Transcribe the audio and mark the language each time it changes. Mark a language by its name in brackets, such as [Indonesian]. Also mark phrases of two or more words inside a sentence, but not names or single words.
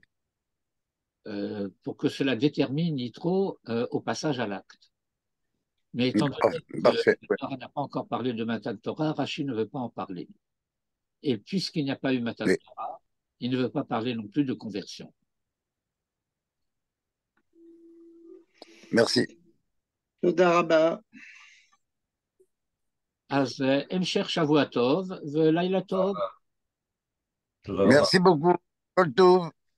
[French] pour que cela détermine Yitro au passage à l'acte. Mais étant donné que Parfait. la Torah n'a pas encore parlé de [Hebrew] מתן תורה, [French] Rashi ne veut pas en parler. Et puisqu'il n'y a pas eu Matan Oui. Torah, il ne veut pas parler non plus de conversion. Merci. [Hebrew] תודה רבה. אז המשך שבוע טוב ולילה טוב. תודה רבה. [French] Merci beaucoup. [Hebrew] כל טוב.